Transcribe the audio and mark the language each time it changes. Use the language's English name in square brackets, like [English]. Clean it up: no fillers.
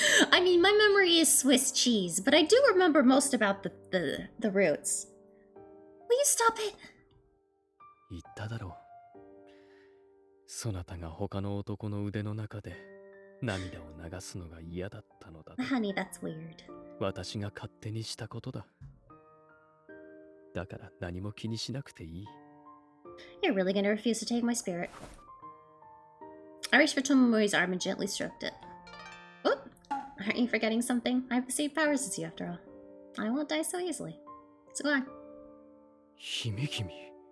[English] I mean, my memory is Swiss cheese, but I do remember most about the roots. Will you stop it? [Japanese] 言っただろう。そなたが他の男の腕の中で涙を流すのが嫌だったのだ。 [English] Honey, that's weird. [Japanese] 私が勝手にしたことだ。だから何も気にしなくていい。 [English] You're really gonna refuse to take my spirit. I reached for Tomomori's arm and gently stroked it. Oh, Aren't you forgetting something? I have the same powers as you after all. I won't die so easily. So go on. [Japanese] Himekimi.